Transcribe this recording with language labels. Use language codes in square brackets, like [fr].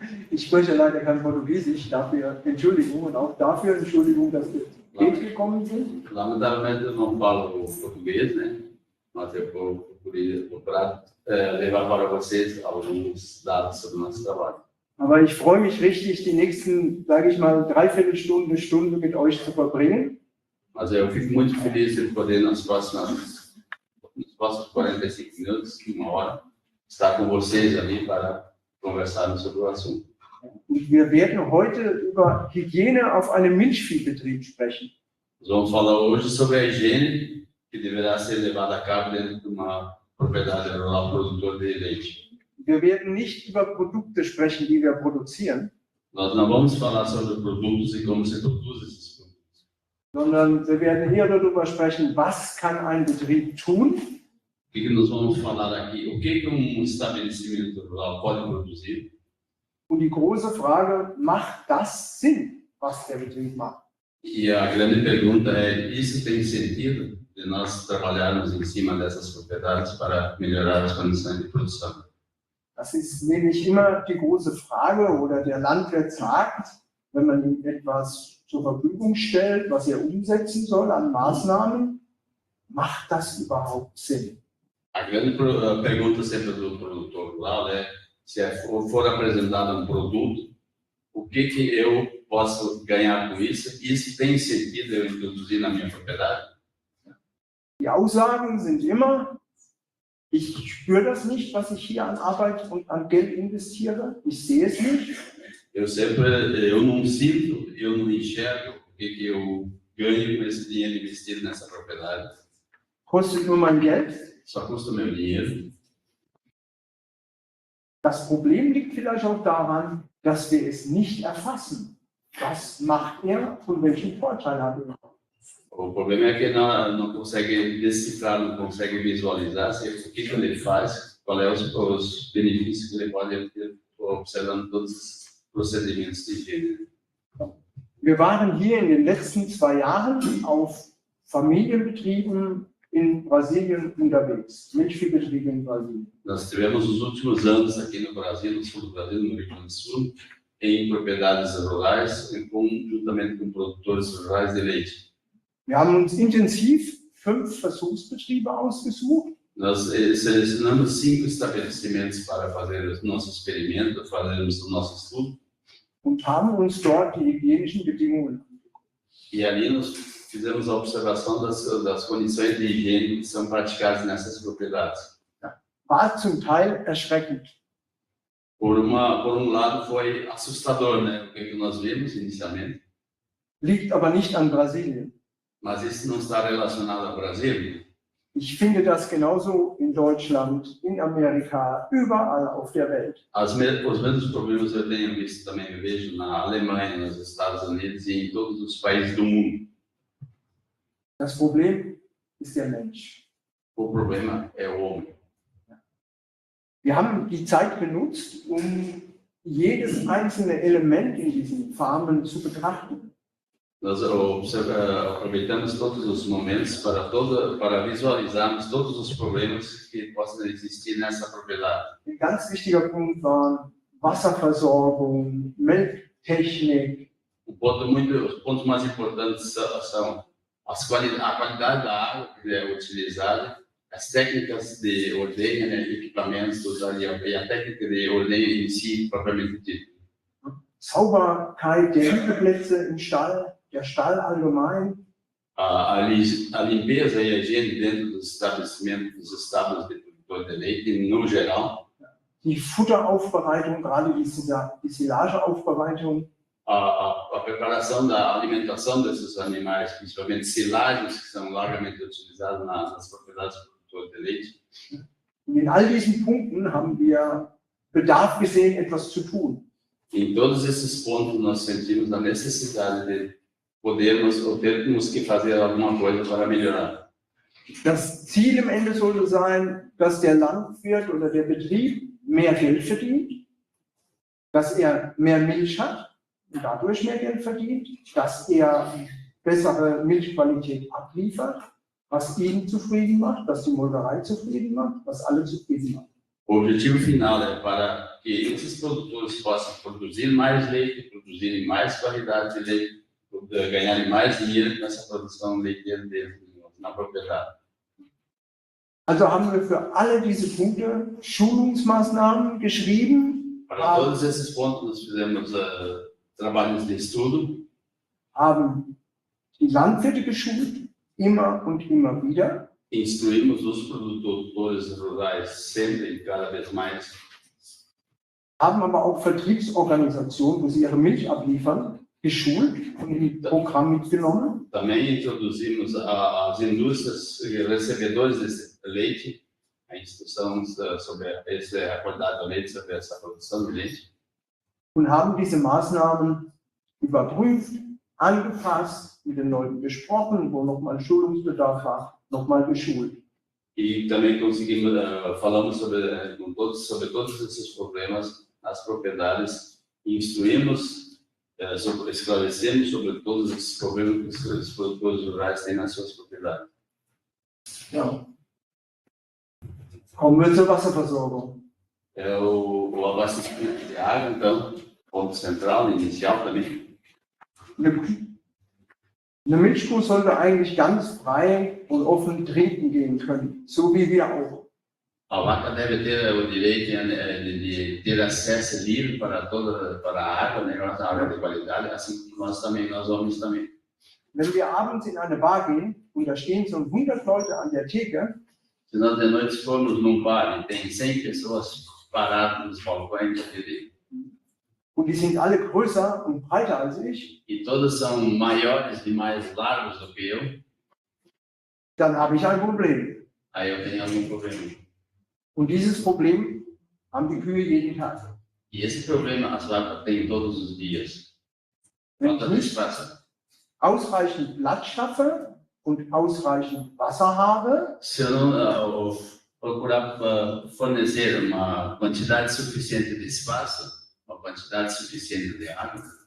[de] Ich spreche leider kein Portugiesisch, dafür Entschuldigung und auch dafür Entschuldigung, dass wir spät gekommen sind. [pt] Lamentavelmente eu não falo português, né? Mas eu vou procurar levar para vocês alguns dados sobre o nosso trabalho. [de] Aber ich freue mich richtig, die nächsten, sage ich mal, Dreiviertelstunde, eine Stunde mit euch zu verbringen. [pt] Mas eu fico muito feliz de poder nos próximos 45 minutos, uma hora, estar com vocês ali para conversarmos sobre o assunto. [de] Und wir werden heute über Hygiene auf einem Milchviehbetrieb sprechen. [pt] Nós vamos falar hoje sobre a higiene que deverá ser levada a cabo dentro de uma propriedade rural produtor de leite. [de] Wir werden nicht über Produkte sprechen, die wir produzieren, [pt] Nós não vamos falar sobre produtos e como se produz esses produtos, [de] sondern wir werden eher darüber sprechen, was kann ein Betrieb tun, [pt] O que nós vamos falar aqui? O que estabelecimento rural pode produzir? [de] und die große Frage, macht das Sinn, was der Betrieb macht? [pt] E a grande pergunta é: isso tem sentido de nós trabalharmos em cima dessas propriedades para melhorar as condições de produção? [de] Das ist nämlich immer die große Frage, oder der Landwirt sagt, wenn man ihm etwas zur Verfügung stellt, was er umsetzen soll an Maßnahmen, macht das überhaupt Sinn? [pt] A grande pergunta sempre do produtor rural é: se for apresentado produto, o que eu posso ganhar com isso? Isso tem sentido eu introduzir na minha propriedade? [de] Die Aussagen sind immer, ich spüre das nicht, was ich hier an Arbeit und an Geld investiere. Ich sehe es nicht. [pt] Eu não sinto, eu não enxergo o que eu ganho com esse dinheiro investido nessa propriedade. [de] Kostet nur mein Geld. [pt] Só custa o meu dinheiro. [de] Das Problem liegt vielleicht auch daran, dass wir es nicht erfassen. Was macht er und welchen Vorteil hat er? [pt] O problema é que não consegue decifrar, não consegue visualizar o que ele faz, qual é os benefícios que ele pode ter observando todos os procedimentos de higiene. [de] Wir waren hier in den letzten 2 Jahren auf Familienbetrieben in Brasilien unterwegs, Milchviehbetriebe in Brasilien. [pt] Nós tivemos nos últimos anos aqui no Brasil, no sul do Brasil, no Rio Grande do Sul, em propriedades rurais, juntamente com produtores rurais de leite. [de] Wir haben uns intensiv 5 Versuchsbetriebe ausgesucht. [pt] Nós selecionamos 5 estabelecimentos para fazer o nosso experimento, fazermos o nosso estudo. [de] Und haben uns dort die hygienischen Bedingungen angeguckt. [pt] E ali nós fizemos a observação das condições de higiene que são praticadas nessas propriedades. [de] War zum Teil erschreckend. [pt] Por lado, foi assustador, né? O que nós vimos inicialmente. [de] Liegt aber nicht an Brasilien. [pt] Mas isso não está relacionado ao Brasil. [de] Ich finde das genauso in Deutschland, in Amerika, überall auf der Welt. [pt] Os mesmos problemas eu tenho visto também, eu vejo na Alemanha, nos Estados Unidos e em todos os países do mundo. [de] Das Problem ist der Mensch. [pt] O problema é o homem. [de] Wir haben die Zeit genutzt, um jedes einzelne Element in diesen Farmen zu betrachten. [pt] Nós aproveitamos todos os momentos para visualizarmos todos os problemas que possam existir nessa propriedade. [de] Ein ganz wichtiger Punkt war Wasserversorgung, Melktechnik. [pt] Os pontos mais importantes são a qualidade da água que é utilizada, as técnicas de ordenha, né, equipamentos e a técnica de ordenha em si, propriamente dito. [de] Sauberkeit der Hüteplätze im Stall, der Stall allgemein. [pt] A limpeza e a higiene dentro dos estabelecimentos, dos estábulos de produtor de leite, no geral. [de] Die Futteraufbereitung, gerade die Silageaufbereitung. [pt] A preparação da alimentação desses animais, principalmente silagens, que são largamente utilizados nas propriedades de produtor de leite. [de] Und in all diesen Punkten haben wir Bedarf gesehen, etwas zu tun. [pt] Em todos esses pontos nós sentimos a necessidade de podermos ou termos que fazer alguma coisa para melhorar. [de] Das Ziel im Ende sollte sein, dass der Landwirt oder der Betrieb mehr Geld verdient, dass er mehr Milch hat und dadurch mehr Geld verdient, dass er bessere Milchqualität abliefert, was ihn zufrieden macht, was die Molkerei zufrieden macht, was alle zufrieden macht. [pt] O objetivo final é para que esses produtores possam produzir mais leite, produzirem mais qualidade de leite, ganharem mais dinheiro nessa produção leiteira deles na propriedade. [de] Also haben wir für alle diese Punkte Schulungsmaßnahmen geschrieben, [pt] Para todos esses pontos nós fizemos trabalhos de estudo, [de] haben die Landwirte geschult, immer und immer wieder. [pt] instruímos os produtores rurais sempre e cada vez mais. [de] Haben aber auch Vertriebsorganisationen, wo sie ihre Milch abliefern, geschult und im Programm mitgenommen. [pt] Também introduzimos as indústrias recebedores desse leite, a instrução sobre a qualidade do leite, sobre essa produção de leite. [de] Und haben diese Maßnahmen überprüft, angepasst, mit den Leuten besprochen, wo nochmal Schulungsbedarf war, nochmal geschult. [pt] E também conseguimos, falamos sobre todos esses problemas nas propriedades, instruímos, esclarecemos sobre todos esses problemas que os produtores rurais têm nas suas propriedades. [de] Ja. Kommen wir zur Wasserversorgung. [pt] É o abastecimento de água, então, ponto central, inicial também. [de] Eine Milchkuh sollte eigentlich ganz frei und offen trinken gehen können, so wie wir auch. [pt] A vaca deve ter o direito de ter acesso livre para a água, né, a água de qualidade, assim como nós homens também. [de] wenn wir abends in eine Bar gehen und da stehen so 100 Leute an der Theke, [pt] Se nós de noite formos num bar e tem 100 pessoas paradas nos balcões da TV, [de] und die sind alle größer und breiter als ich, [pt] e todos são maiores e mais largos do que eu, [de] dann habe ich ein Problem. [pt] aí eu tenho algum problema. [de] Und dieses Problem haben die Kühe jeden Tag. [pt] E esse problema as vacas têm todos os dias. [de] Wenn [pt] Falta [de] ich [pt] de [de] nicht [pt] espaço. [de] ausreichend Platz schaffe und ausreichend Wasser habe, [pt] Se eu não procurar fornecer uma quantidade suficiente de espaço, uma quantidade suficiente de água,